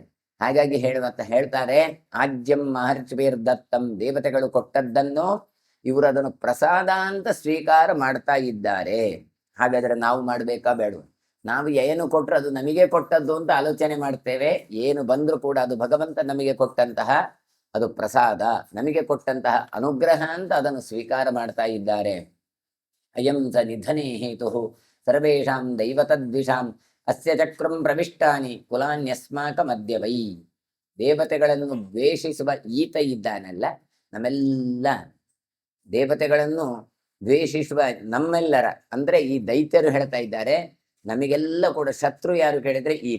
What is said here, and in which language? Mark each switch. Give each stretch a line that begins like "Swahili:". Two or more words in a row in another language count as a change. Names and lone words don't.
Kannada: ಹಾಗಾಗಿ ಹೇಳ್ತಾರೆ,
Sanskrit: ಆಜ್ಯಂ ಮಹರ್ಷಿಭಿರ್ದತ್ತಂ,
Kannada: ದೇವತೆಗಳು ಕೊಟ್ಟದ್ದನ್ನು ಇವರು ಅದನ್ನು ಪ್ರಸಾದ ಅಂತ ಸ್ವೀಕಾರ ಮಾಡ್ತಾ ಇದ್ದಾರೆ. ಹಾಗಾದ್ರೆ ನಾವು ಮಾಡ್ಬೇಕಾ ಬೇಡ? ನಾವು ಏನು ಕೊಟ್ಟರು ಅದು ನಮಗೆ ಕೊಟ್ಟದ್ದು ಅಂತ ಆಲೋಚನೆ ಮಾಡ್ತೇವೆ. ಏನು ಬಂದರೂ ಕೂಡ ಅದು ಭಗವಂತ ನಮಗೆ ಕೊಟ್ಟಂತಹ ಅದು ಪ್ರಸಾದ, ನಮಗೆ ಕೊಟ್ಟಂತಹ ಅನುಗ್ರಹ ಅಂತ ಅದನ್ನು ಸ್ವೀಕಾರ ಮಾಡ್ತಾ ಇದ್ದಾರೆ.
Sanskrit: ಅಯಂ ಸ ನಿಧನೇ ಹೇತು ಸರ್ವೇಷಾಂ ದೈವತದ್ವಿಷಾಂ ಅಸ್ಯ ಚಕ್ರಂ ಪ್ರವಿಷ್ಟಾನಿ ಕುಲಾನ್ಯಸ್ಮಾಕ ಮಧ್ಯವೈ.
Kannada: ದೇವತೆಗಳನ್ನು ದ್ವೇಷಿಸುವ ಈತ ಇದ್ದಾನಲ್ಲ, ನಮ್ಮೆಲ್ಲ ದೇವತೆಗಳನ್ನು ದ್ವೇಷಿಸುವ ನಮ್ಮೆಲ್ಲರ ಅಂದ್ರೆ ಈ ದೈತ್ಯರು ಹೇಳ್ತಾ ಇದ್ದಾರೆ, ನಮಗೆಲ್ಲ ಕೂಡ ಶತ್ರು ಯಾರು ಕೇಳಿದ್ರೆ ಈತ.